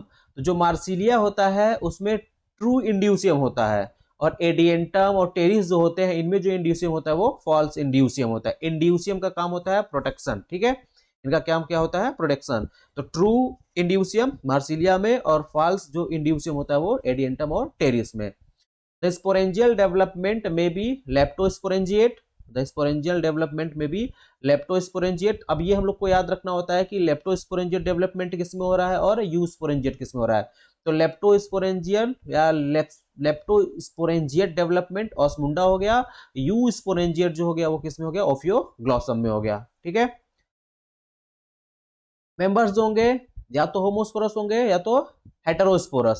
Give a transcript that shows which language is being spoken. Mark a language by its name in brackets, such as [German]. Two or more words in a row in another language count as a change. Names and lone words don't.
[Hindi] तो जो मार्सिलिया होता है उसमें [English] true indusium [Hindi] होता है, और एडियंटम और टेरिस जो होते हैं इनमें जो इंड्यूसियम होता है वो [English] false indusium [Hindi] होता है। इंड्यूसियम का काम होता है प्रोटेक्शन। ठीक है, इनका काम क्या होता है? प्रोटेक्शन। तो [English] true indusium [Hindi] मार्सिलिया में और फॉल्स जो इंड्यूसियम होता है वो एडियंटम और टेरिस में। [English] The sporangial development may be leptosporangiate. The sporangial development may be leptosporangiate. [Hindi] अब ये हम लोग को याद रखना होता है कि [English] leptosporangiate development [Hindi] किसमें हो रहा है और यूस्पोरेंजिएट किसमें हो रहा है। तो लेप्टोस्पोरेंजियल या [English] leptosporangiate development [Hindi] ऑस्मुंडा हो गया, यूस्पोरेंजिएट जो हो गया वो किसमें हो गया? ओफियोग्लॉसम में हो गया। ठीक है, मेंबर्स जो होंगे या तो होमोस्पोरस होंगे या तो हेटेरोस्पोरस।